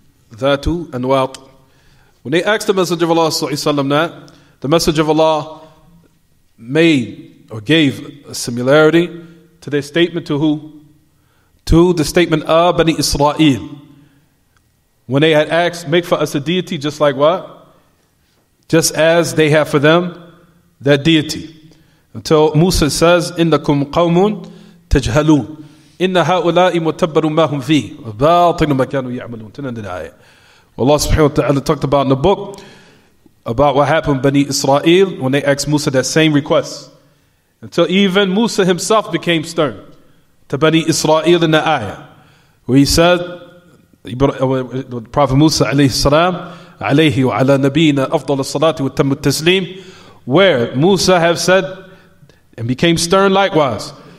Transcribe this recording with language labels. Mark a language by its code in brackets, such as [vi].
[en] Dhatu Anwat. When they asked the Messenger of Allah ﷺ that, the Messenger of Allah made or gave a similarity to their statement to who? To the statement of Bani Israel. When they had asked, make for us a deity just like what? Just as they have for them that deity. Until Musa says, [ar] إِنَّكُمْ قَوْمٌ تَجْهَلُونَ إِنَّ هَؤُلَاءِ مُتَبَّرٌ مَا هُمْ فِيهِ وَبَاطِلٌ مَا كَانُوا يَعْمَلُونَ. [en] To the end of the ayah. Allah subhanahu wa ta'ala talked about in the book about what happened to Bani Israel when they asked Musa that same request. Until even Musa himself became stern to Bani Israel in the ayah. Where he said, the Prophet Musa alayhi salam, alayhi wa ala nabiyina afdal as-salati wa tammu at-taslim, where Musa have said and became stern likewise.